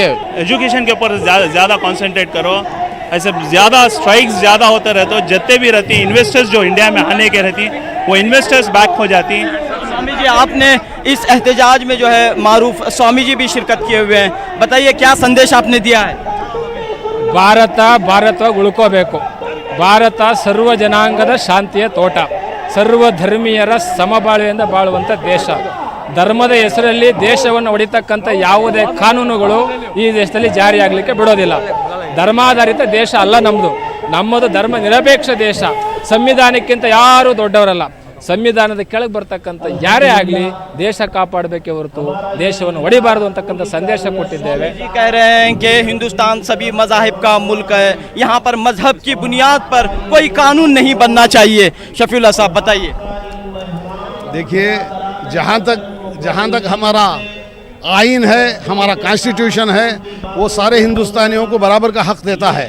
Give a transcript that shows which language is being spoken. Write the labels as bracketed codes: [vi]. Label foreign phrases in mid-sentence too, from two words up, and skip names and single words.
[hi] एजुकेशन के ऊपर ज़्यादा कंसंट्रेट करो। ऐसे ज़्यादा स्ट्राइक्स ज़्यादा होते रहते हो, जितने भी रहती इन्वेस्टर्स जो इंडिया में आने के रहती वो [en] investors back [hi] हो जाती। स्वामी जी, आपने इस एहतजाज में जो है मारूफ स्वामी जी भी शिरकत किए हुए हैं, बताइए क्या संदेश आपने दिया है? [kn] ಭಾರತ ಉಳ್ಕೋಬೇಕು, ಭಾರತ ಸರ್ವ ಜನಾಂಗದ ಶಾಂತಿಯ ತೋಟ, ಸರ್ವ ಧರ್ಮೀಯರ ಸಮಬಾಳ್ವೆಯಿಂದ ಬಾಳುವಂಥ ದೇಶ. ಧರ್ಮದ ಹೆಸರಲ್ಲಿ ದೇಶವನ್ನು ಹೊಡಿತಕ್ಕಂಥ ಯಾವುದೇ ಕಾನೂನುಗಳು ಈ ದೇಶದಲ್ಲಿ ಜಾರಿಯಾಗಲಿಕ್ಕೆ ಬಿಡೋದಿಲ್ಲ. ಧರ್ಮಾಧಾರಿತ ದೇಶ ಅಲ್ಲ ನಮ್ಮದು ಧರ್ಮ ನಿರಪೇಕ್ಷ ದೇಶ. ಸಂವಿಧಾನಕ್ಕಿಂತ ಯಾರೂ ದೊಡ್ಡವರಲ್ಲ. ಸಂವಿಧಾನದ ಕೆಳಗೆ ಬರ್ತಕ್ಕಂಥ ಯಾರೇ ಆಗಲಿ ದೇಶ ಕಾಪಾಡಬೇಕೇ ಹೊರತು ದೇಶವನ್ನು ಹೊಡಿಬಾರದು ಅಂತಕ್ಕಂಥ ಸಂದೇಶ ಕೊಟ್ಟಿದ್ದೇವೆ। [hi] कह रहे हैं कि हिंदुस्तान सभी मज़ाहिब का मुल्क है, यहाँ पर मजहब की बुनियाद पर कोई कानून नहीं बनना चाहिए। शफीउल्लाह साहब बताइए। देखिए, जहाँ तक हमारा आइन है, हमारा कॉन्स्टिट्यूशन है, वो सारे हिंदुस्तानियों को बराबर का हक देता है।